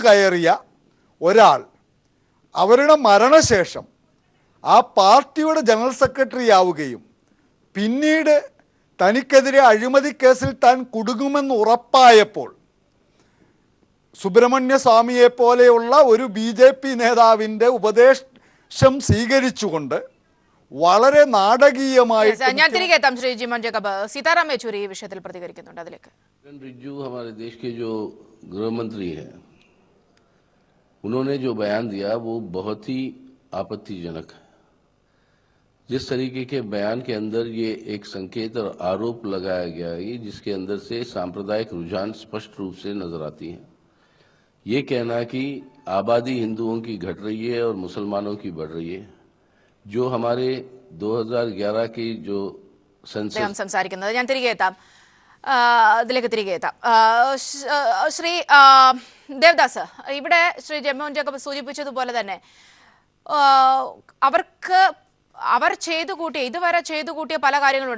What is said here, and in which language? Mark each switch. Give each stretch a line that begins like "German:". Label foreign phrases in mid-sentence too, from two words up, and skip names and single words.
Malayalam: കയറിയ ഒരാൾ അവരുടെ മരണശേഷം ആ പാർട്ടിയുടെ ജനറൽ സെക്രട്ടറി ആവുകയും പിന്നീട് തനിക്കെതിരെ അഴിമതി കേസിൽ താൻ കുടുങ്ങുമെന്ന് ഉറപ്പായപ്പോൾ സുബ്രഹ്മണ്യ സ്വാമിയെ പോലെയുള്ള ഒരു BJP നേതാവിൻ്റെ ഉപദേശം സ്വീകരിച്ചുകൊണ്ട് വളരെ നാടകീയമായി ഞാൻ തിരികെ എത്താം ശ്രീ ജിമോൻ ജേക്കബ്. സീതാറാം യെച്ചൂരി ഈ വിഷയത്തിൽ പ്രതികരിക്കുന്നുണ്ട്. അതിലേക്ക്
Hindi: किरण रिजिजू हमारे देश के जो गृह मंत्री हैं, उन्होंने जो बयान दिया वो बहुत ही आपत्तिजनक है। जिस तरीके के बयान के अंदर ये एक संकेत और आरोप लगाया गया है, जिसके अंदर से सांप्रदायिक रुझान स्पष्ट रूप से नजर आती हैं। ये कहना कि आबादी हिंदुओं की घट रही है और मुसलमानों की बढ़ रही है, जो हमारे 2011 की जो
Malayalam: അദ്ദേഹം സംസാരിക്കുന്നത്. ഞാൻ തിരികെ എത്താം, ഇതിലേക്ക് തിരികെ എത്താം. ശ്രീ ദേവദാസ്, ഇവിടെ ശ്രീ ജിമോൻ ജേക്കബ് സൂചിപ്പിച്ചതുപോലെ തന്നെ അവർ ഇതുവരെ ചെയ്തു കൂട്ടിയ പല കാര്യങ്ങളുണ്ട്.